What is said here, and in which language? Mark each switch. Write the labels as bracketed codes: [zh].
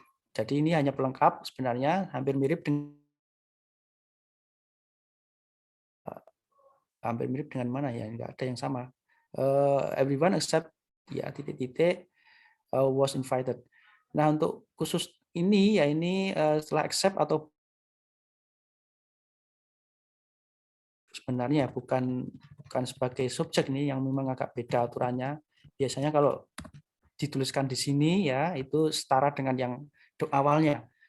[id] Jadi ini hanya pelengkap, sebenarnya hampir mirip dengan mana ya, enggak ada yang sama. [en] Everyone except [id] ya titik-titik [en] was invited. [id] Nah, untuk khusus ini ya, ini setelah accept atau sebenarnya bukan sebagai subjek, ini yang memang agak beda aturannya. Biasanya kalau dituliskan di sini ya itu setara dengan yang awalnya.